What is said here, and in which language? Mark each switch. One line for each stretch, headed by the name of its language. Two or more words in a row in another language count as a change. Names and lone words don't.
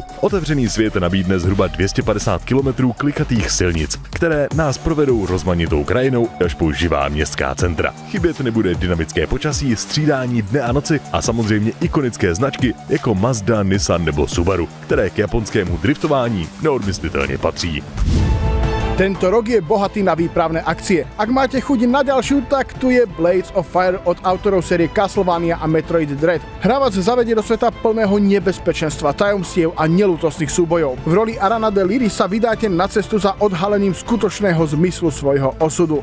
Czech: Otevřený svět nabídne zhruba 250 km klikatých silnic, které nás provedou rozmanitou krajinou až po živá městská centra. Chybět nebude dynamické počasí, střídání dne a noci a samozřejmě ikonické značky jako Mazda, Nissan nebo Subaru, které k japonskému driftování neodmyslitelně patří.
Slovak: Tento rok je bohatý na výpravné akcie. Ak máte chuť na ďalšiu, tak tu je Blades of Fire od autorov série Castlevania a Metroid Dread. Hra vás zavedie do sveta plného nebezpečenstva, tajomstiev a nelútostných súbojov. V roli Arana de Liri sa vydáte na cestu za odhalením skutočného zmyslu svojho osudu.